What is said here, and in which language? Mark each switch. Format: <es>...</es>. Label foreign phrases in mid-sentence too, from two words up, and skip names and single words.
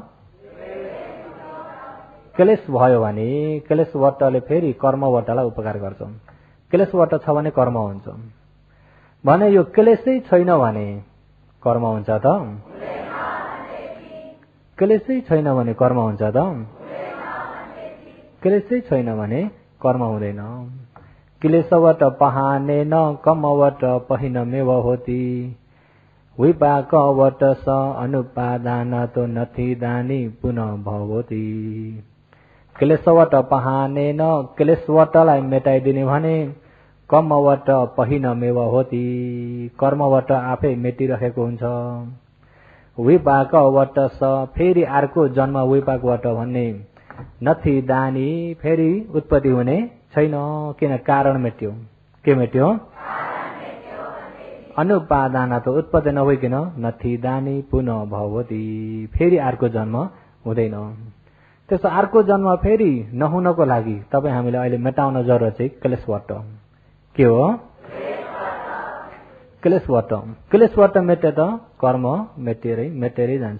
<ne>क्लेश भयो भने क्लेशवटले फेरि कर्मवटलाई उपकार गर्छ। क्लेशवट छ भने कर्म हुन्छ भने यो क्लेशै छैन भने कर्म हुन्छ त? क्लेशै छैन भने कर्म हुन्छ त? क्लेशै छैन भने कर्म हुँदैन।</ne> <pi>क्लेशवट पहाने न कर्मवट पहिनमेव होती, विपाकवट स अनुपादान तो नथी दानी पुनः भवती। क्लेशवट पहाने न</pi> <ne>क्लेशवटलाई मेटाइदिने भने</ne> <pi>कर्मवट पहिनमेव होती,</pi> <ne>कर्मवट आफै मेटिरहेको हुन्छ।</ne> <pi>विपाकवट स</pi> <ne>फेरि अर्को जन्म विपाकवट भन्ने</ne> <pi>नथी दानी</pi> <ne>फेरि उत्पत्ति हुने छैन, किन? कारण मेट्यो। के मेट्यो? अनुपादान त उत्पत्ति नभइकन</ne> <pi>नथिदानी पुनः भवति,</pi> <ne>फेरि अर्को जन्म हुँदैन। त्यसो अर्को जन्म फेरि नहुनको लागि तपाईँ हामीले अहिले मेटाउन जरुरत चाहिँ क्लेशबाट के हो? क्लेशबाट। क्लेशबाट मेटे त कर्म मेटेरै जान्छ।</ne>